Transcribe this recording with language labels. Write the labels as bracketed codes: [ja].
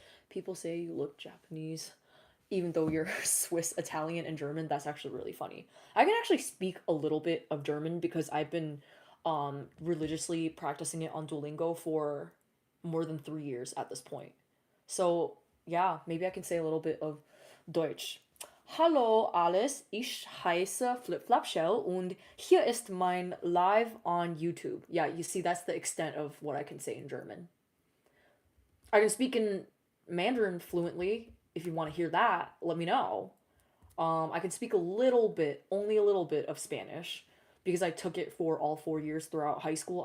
[en] People say you look Japanese, even though you're Swiss, Italian, and German. That's actually really funny. I can actually speak a little bit of German because I've been religiously practicing it on Duolingo for more than 3 years at this point. So yeah, maybe I can say a little bit of Deutsch. [de] Hallo alles, ich heiße Flipflopchelle und hier ist mein Live on YouTube. [en] Yeah, you see, that's the extent of what I can say in German. I can speak in Mandarin fluently. If you want to hear that, let me know. I can speak a little bit, only a little bit of Spanish because I took it for all 4 years throughout high school.